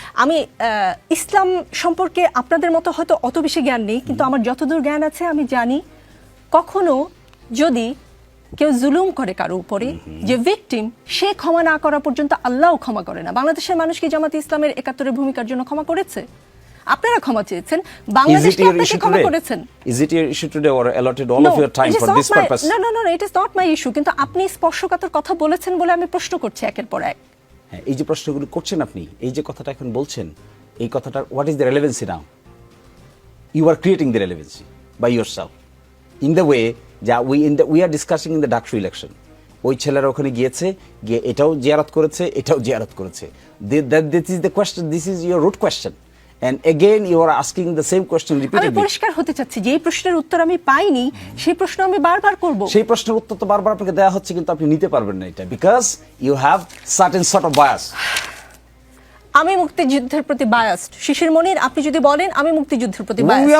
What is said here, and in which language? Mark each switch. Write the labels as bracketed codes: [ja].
[bn] আমি ইসলাম সম্পর্কে আপনাদের মতো হয়তো অত বেশি জ্ঞান নেই, কিন্তু আমার যতদূর জ্ঞান আছে আমি জানি কখনো যদি কেউ জুলুম করে কারো উপরে, যে ভিকটিম, সে ক্ষমা না করা পর্যন্ত আল্লাহও ক্ষমা করে না। বাংলাদেশের মানুষ কি জামাতে ইসলামের ৭১-এর ভূমিকার জন্য ক্ষমা করেছে? আপনারা ক্ষমা চেয়েছেন, বাংলাদেশ কি আপনাকে ক্ষমা করেছেন? [en] Is it your issue today or allotted all of your time for this purpose? No, it is not my issue. [bn] কিন্তু আপনি স্পর্শকাতর কথা বলেছেন বলে আমি প্রশ্ন করছি একের পর এক। হ্যাঁ, এই যে প্রশ্নগুলো করছেন আপনি, এই যে কথাটা এখন বলছেন, এই কথাটার [en] what is the relevancy now? You are creating the relevancy by yourself in the way that we are discussing in the Daksu election. [bn] ওই ছেলেরা ওখানে গিয়ে এটাও জিয়ারত করেছে, এটাও জিয়ারত করেছে। [en] This is the question, this is your root question. And again you are asking the same question [bn] আমি [en] repeatedly. [bn] পরিষ্কার হতে চাচ্ছি যে এই প্রশ্নের উত্তর আমি পাইনি, সেই প্রশ্ন আমি বারবার করব। সেই প্রশ্নের উত্তর তো বারবার আপনাকে দেওয়া হচ্ছে, কিন্তু আপনি নিতে পারবেন না এটা, [en] because you have certain sort of bias. [bn] আমি মুক্তিযুদ্ধের প্রতি বায়াসড। শিশির মনির, আপনি যদি বলেন আমি মুক্তিযুদ্ধের প্রতি [en] We [bn] বায়াসড।